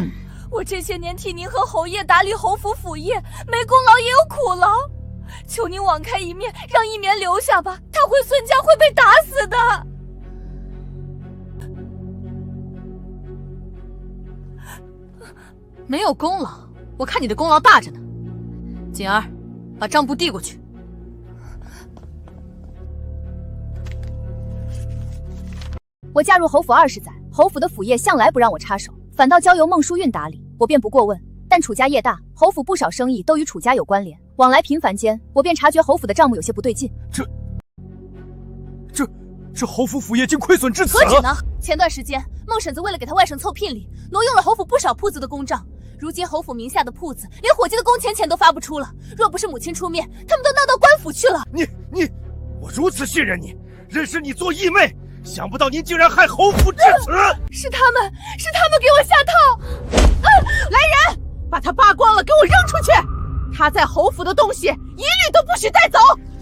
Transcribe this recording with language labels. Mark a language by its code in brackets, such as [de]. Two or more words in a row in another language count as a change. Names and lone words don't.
[zh] 我这些年替您和侯爷打理侯府府业，没功劳也有苦劳，求您网开一面，讓一眠留下吧，他回孙家會被打死的。没有功勞，我看你的功勞大着呢。锦兒，把賬簿遞過去。我嫁入侯府20載，侯府的府業向來不讓我插手，反倒交由孟淑韻打理，我便不過問。但楚家業大，侯府不少生意都與楚家有關聯，往來頻繁間，我便察覺侯府的賬目有些不對勁。這侯府府業竟虧損至此何止呢？前段時間，孟嬸子為了給他外甥湊聘禮，挪用了侯府不少鋪子的公賬。如今侯府名下的鋪子，連伙計的工錢都發不出了。若不是母親出面，他們都鬧到官府去了。你，我如此信任你，認識你做義妹，想不到您竟然害侯府至此！是他們給我下套！來人，把他扒光了，給我扔出去！他在侯府的東西，一律都不許帶走！